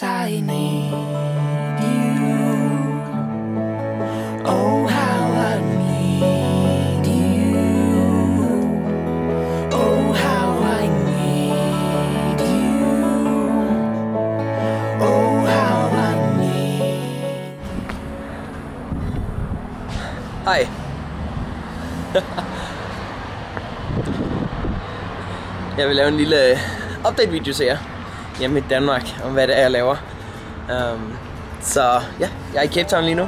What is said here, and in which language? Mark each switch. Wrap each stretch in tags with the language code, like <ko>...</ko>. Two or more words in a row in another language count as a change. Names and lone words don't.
<en>I need you. Oh, how I need you. Oh, how I need you. Oh, how I need.</en> <da>Hej. Jeg vil lave en lille update-video til jer hjemme i Danmark om hvad det er, jeg laver. Så ja, jeg er i Cape Town lige nu.</da>